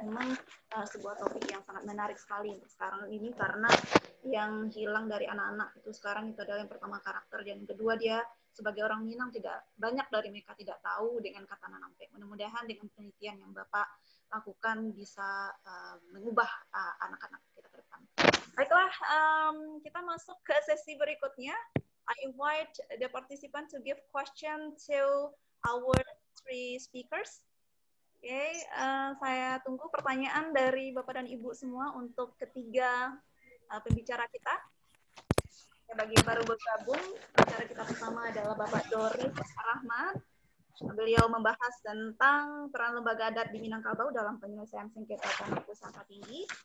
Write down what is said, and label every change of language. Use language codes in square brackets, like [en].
[id] Memang sebuah topik yang sangat menarik sekali untuk sekarang ini, karena yang hilang dari anak-anak itu sekarang itu adalah yang pertama karakter, dan yang kedua dia sebagai orang Minang tidak banyak dari mereka tidak tahu dengan kata Nampe. Mudah-mudahan dengan penelitian yang Bapak lakukan bisa mengubah anak-anak kita ke depan. Baiklah, kita masuk ke sesi berikutnya. [en] I invite the participant to give question to our three speakers. [id] Oke, saya tunggu pertanyaan dari Bapak dan Ibu semua untuk ketiga pembicara kita. Bagi yang baru bergabung, pembicara kita pertama adalah Bapak Doris Rahmat. Beliau membahas tentang peran lembaga adat di Minangkabau dalam penyelesaian sengketa tanah pusaka tinggi.